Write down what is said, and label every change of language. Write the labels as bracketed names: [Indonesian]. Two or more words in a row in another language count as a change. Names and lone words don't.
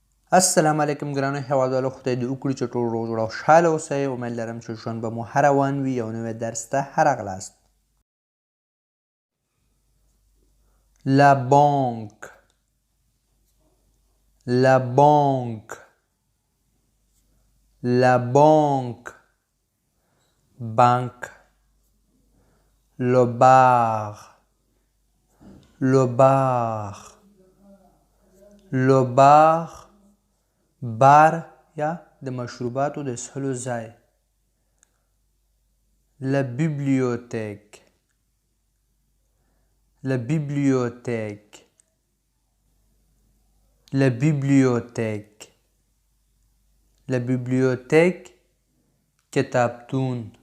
[Pashto] السلام علیکم ګرانو هیوادوالو، خدای دې وکړي چې ټول روغ جوړ او خوشحاله اوسئ. امید لرم چې ژوند به مو ښه روان وي. یو نوی درس ته ښه راغلاست. [French] La banque. La banque. La banque. Banque. Le bar. Le bar. Le bar. [Pashto] بار یا د مشروباتو د څښلو ځای. [French] La bibliothèque. La bibliothèque. La bibliothèque. La bibliothèque کتابتون.